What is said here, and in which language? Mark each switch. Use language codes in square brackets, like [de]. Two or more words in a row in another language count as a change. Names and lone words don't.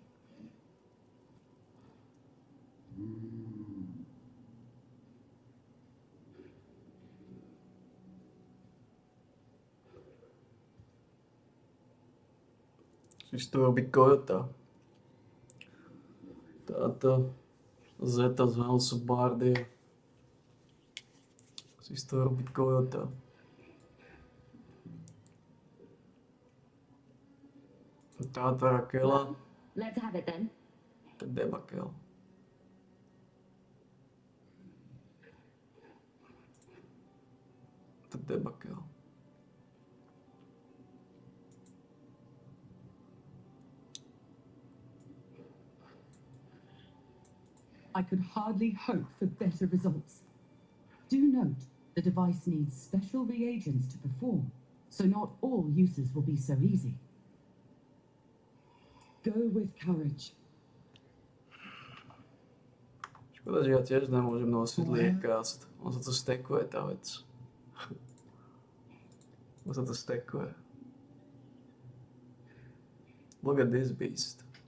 [sk] Si z toho robí Kojota. Táto Zeta z Housebardie si z toho robí Kojota. Táto Rakela. [en] Let's have it then. [sk] To je debakel. To je debakel. [en] I could hardly hope for better results. Do note, the device needs special reagents to perform, So not all uses will be so easy. Go with courage. [sk] Škoda, že ja tiež nemôžem nosiť liekast. On sa to stekuje, tá vec. On sa to stekuje. [en] Look at this beast.